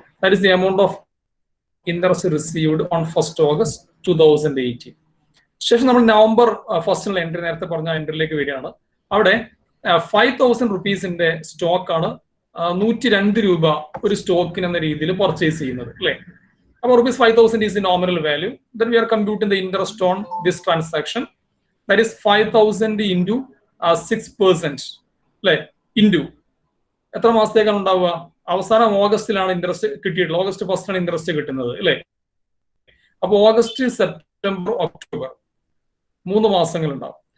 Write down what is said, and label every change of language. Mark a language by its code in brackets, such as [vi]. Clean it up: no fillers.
[en] That is the amount of interest received on 1st August 2018. [ml] ശേഷം നമ്മൾ November 1 entry നേരത്തെ പറഞ്ഞ എൻട്രിയിലേക്ക് വരികയാണ്. അവിടെ ₹5,000 സ്റ്റോക്ക് ആണ് ₹102 ഒരു സ്റ്റോക്കിന് എന്ന രീതിയിൽ പർച്ചേസ് ചെയ്യുന്നത് അല്ലെ. [en] അപ്പോൾ ₹5,000 is the nominal value. Then we are computing the interest on this transaction. That is 5,000 into 6% [ml] അല്ലെ ഇൻറ്റു എത്ര മാസത്തേക്കാണ് ഉണ്ടാവുക? അവസാനം ഓഗസ്റ്റിലാണ് ഇൻട്രസ്റ്റ് കിട്ടിയിട്ടുള്ളത്. ഓഗസ്റ്റ് 1 ഇൻട്രസ്റ്റ് കിട്ടുന്നത് അല്ലെ. അപ്പൊ ഓഗസ്റ്റ്, സെപ്റ്റംബർ, ഒക്ടോബർ 3 മാസങ്ങൾ ഉണ്ടാവും.